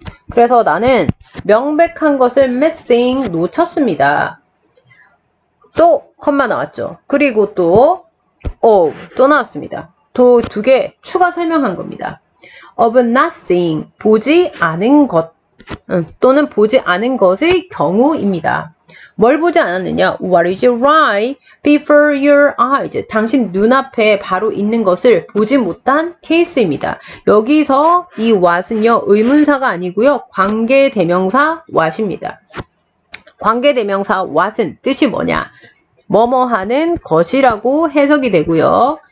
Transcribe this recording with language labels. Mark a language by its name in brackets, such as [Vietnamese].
[Korean] 그래서 나는 명백한 것을 missing, 놓쳤습니다. 또 컴마 나왔죠. 그리고 또 나왔습니다. 또 두 개 추가 설명한 겁니다. [English] of not seeing, [Korean] 보지 않은 것 또는 보지 않은 것의 경우입니다. 뭘 보지 않았느냐? [English] What is right before your eyes? [Korean] 당신 눈앞에 바로 있는 것을 보지 못한 케이스입니다. 여기서 이 what은요, 의문사가 아니고요, 관계대명사 what입니다. 관계대명사 what은 뜻이 뭐냐? 뭐뭐 하는 것이라고 해석이 되고요.